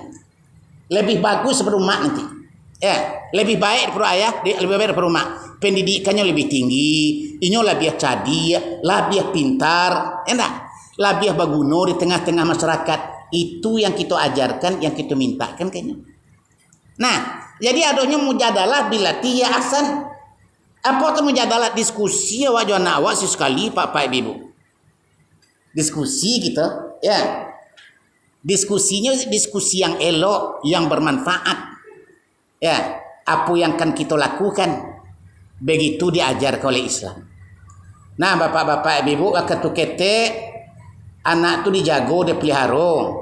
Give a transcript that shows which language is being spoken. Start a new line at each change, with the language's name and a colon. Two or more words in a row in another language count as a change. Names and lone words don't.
Indonesian: Lebih bagus daripada mak nanti. Ya, lebih baik daripada ayah, lebih baik daripada mak. Pendidikannya lebih tinggi, inyo lebih cerdik, lebih pintar, enggak? Lebih berguna di tengah-tengah masyarakat. Itu yang kita ajarkan, yang kita mintakan kayaknya. Nah, jadi adanya
Arabic: mujadalah billati hiya ahsan.
Minangkabau: Apa tu mujadalah diskusi awak jo anak awak sekali pak ibu.
Indonesian: Diskusi kita, ya. Diskusinya diskusi yang elok, yang bermanfaat. Ya, apa yang akan kita lakukan? Begitu diajarkan oleh Islam. Nah, bapak-bapak, ibu,
Minangkabau: waktu kete anak tu dijago,
Indonesian: dipelihara.